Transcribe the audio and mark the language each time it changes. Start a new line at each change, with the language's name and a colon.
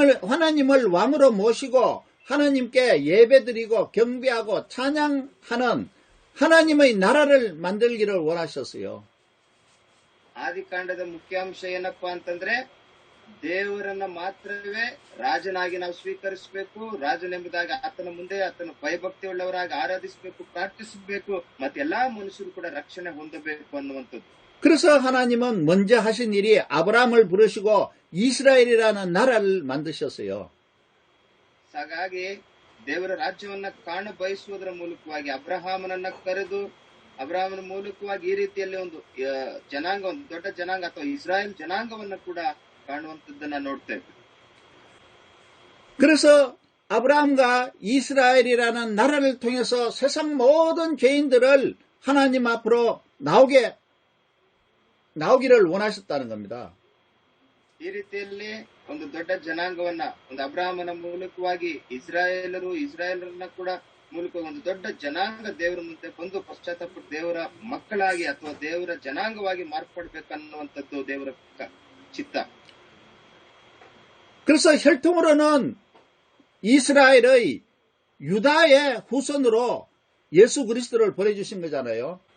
Korean: 하나님을 왕으로 모시고 하나님께 예배드리고 경배하고 찬양하는 하나님의 나라를 만들기를 원하셨어요.
Kannada: ಆದಿಕಾಂಡದ ಮುಖ್ಯಾಂಶ ಏನಪ್ಪಾ ಅಂತಂದ್ರೆ, ದೇವರನ್ನ ಮಾತ್ರವೇ ರಾಜನಾಗಿ ನಾವು ಸ್ವೀಕರಿಸಬೇಕು, ರಾಜನೆಂಬುದಾಗಿ ಆತನ ಮುಂದೆ ಆತನ ಭಯಭಕ್ತಿ ಉಳ್ಳವರಾಗಿ ಆರಾಧಿಸಬೇಕು, ಪ್ರಾರ್ಥಿಸಬೇಕು, ಮತ್ತೆ ಎಲ್ಲಾ ಮನುಷ್ಯರು ಕೂಡ ರಕ್ಷಣೆ ಹೊಂದಬೇಕು ಅನ್ನುವಂಥದ್ದು.
Korean: 그래서 하나님은 먼저 하신 일이 아브라함을 부르시고 이스라엘이라는 나라를 만드셨어요.
Kannada: ಹಾಗಾಗಿ ದೇವರ ರಾಜ್ಯವನ್ನ ಕಾಣ ಬಯಸುವುದರ ಮೂಲಕವಾಗಿ ಅಬ್ರಹಾಮನನ್ನ ಕರೆದು, ಅಬ್ರಹಾಮನ ಮೂಲಕವಾಗಿ ಈ ರೀತಿಯಲ್ಲಿ ಒಂದು ಜನಾಂಗ, ಒಂದು ದೊಡ್ಡ ಜನಾಂಗ ಅಥವಾ ಇಸ್ರಾಯೇಲ್ ಜನಾಂಗವನ್ನು ಕೂಡ ಕಾಣುವಂತದ್ದನ್ನ ನೋಡ್ತೇವೆ.
Korean: 그래서 아브라함과 이스라엘이라는 나라를 통해서 세상 모든 죄인들을 하나님 앞으로 나오기를 원하셨다는 겁니다.
Kannada: ಈ ರೀತಿಯಲ್ಲಿ ಒಂದು ದೊಡ್ಡ ಜನಾಂಗವನ್ನ, ಒಂದು ಅಬ್ರಹಾಮನ ಮೂಲಕವಾಗಿ ಇಸ್ರಾಯೇಲರನ್ನ ಕೂಡ ಮೂಲಕ ಒಂದು ದೊಡ್ಡ ಜನಾಂಗ ದೇವರ ಮುಂದೆ ಬಂದು ಪಶ್ಚಾತ್ತಾಪಟ್ಟು ದೇವರ ಮಕ್ಕಳಾಗಿ ಅಥವಾ ದೇವರ ಜನಾಂಗವಾಗಿ ಮಾರ್ಪಡ್ಬೇಕನ್ನುವಂಥದ್ದು ದೇವರ ಚಿತ್ತ.
Korean: 그래서 혈통으로는 이스라엘의 유다의 후손으로 예수 그리스도를 보내주신 거잖아요.